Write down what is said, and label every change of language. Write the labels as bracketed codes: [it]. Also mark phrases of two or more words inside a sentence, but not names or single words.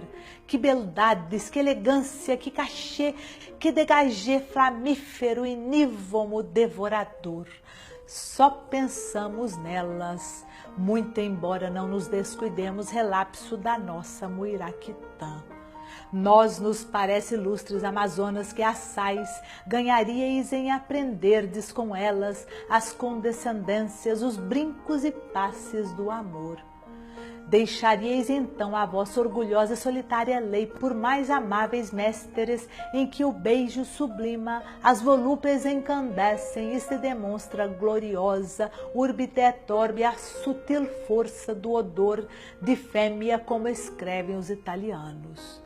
[pt] Que beldades, que elegância, que cachê, que degagê flamífero e nívomo devorador! Só pensamos nelas, muito embora não nos descuidemos relapso da nossa Muiraquitã. Nós nos parece ilustres amazonas que assais ganharíeis em aprenderdes com elas as condescendências, os brincos e passes do amor. Deixaríeis então a vossa orgulhosa e solitária lei por mais amáveis mestres, em que o beijo sublima, as volúpias encandecem e se demonstra gloriosa, [la] urbite et orbi, [pt] a sutil força do odor de fêmea, como escrevem os italianos.